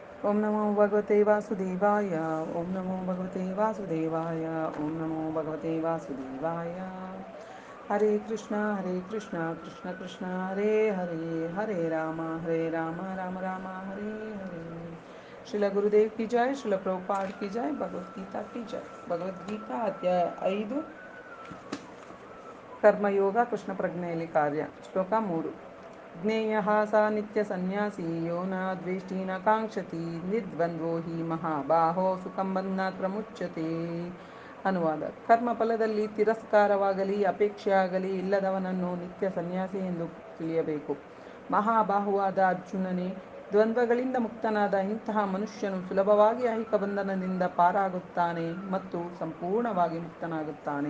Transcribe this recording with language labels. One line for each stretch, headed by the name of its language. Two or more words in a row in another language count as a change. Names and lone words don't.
Sanskrit: ಓಂ ನಮೋ ಭಗವತೆ ವಾಸುದೇವಾಯ. ಓಂ ನಮೋ ಭಗವತೆ ವಾಸುದೇವಾಯ. ಓಂ ನಮೋ ಭಗವತೆ ವಾಸುದೇವಾಯ. ಹರೇ ಕೃಷ್ಣ ಕೃಷ್ಣ ಕೃಷ್ಣ ಹರೇ ಹರೇ, ಹರೇ ರಾಮ ರಾಮ ರಾಮ ಹರೇ ಹರೇ.
Hindi: श्रील गुरुदेव की जय, श्रील प्रभुपाद की जय, भगवद्गीता की जय.
Kannada: ಭಗವದ್ಗೀತಾ ಅಧ್ಯಾಯ 5, ಕರ್ಮಯೋಗ, ಕೃಷ್ಣ ಪ್ರಜ್ಞೆಯಲ್ಲಿ ಕಾರ್ಯ.
Sanskrit: ಶ್ಲೋಕ 3. ಜ್ಞೇಯ ಸ ನಿತ್ಯ ಸನ್ಯಾಸಿ ಯೋ ನ ದ್ವೇಷ್ಟಿ ನ ಕಾಂಕ್ಷತಿ ನಿರ್ದ್ವಂದ್ವೋ ಹಿ ಮಹಾಬಾಹೋ ಸುಖಂ ಬಂಧನಾತ್ ಪ್ರಮುಚ್ಯತೆ.
Kannada: ಅನುವಾದ. ಕರ್ಮಫಲದಲ್ಲಿ ತಿರಸ್ಕಾರವಾಗಲಿ ಅಪೇಕ್ಷೆಯಾಗಲಿ ಇಲ್ಲದವನನ್ನು ನಿತ್ಯ ಸನ್ಯಾಸಿ ಎಂದು ತಿಳಿಯಬೇಕು. ಮಹಾಬಾಹುವಾದ ಅರ್ಜುನನೇ, ದ್ವಂದ್ವಗಳಿಂದ ಮುಕ್ತನಾದ ಇಂತಹ ಮನುಷ್ಯನು ಸುಲಭವಾಗಿ ಐಹಿಕ ಬಂಧನದಿಂದ ಪಾರಾಗುತ್ತಾನೆ ಮತ್ತು ಸಂಪೂರ್ಣವಾಗಿ ಮುಕ್ತನಾಗುತ್ತಾನೆ.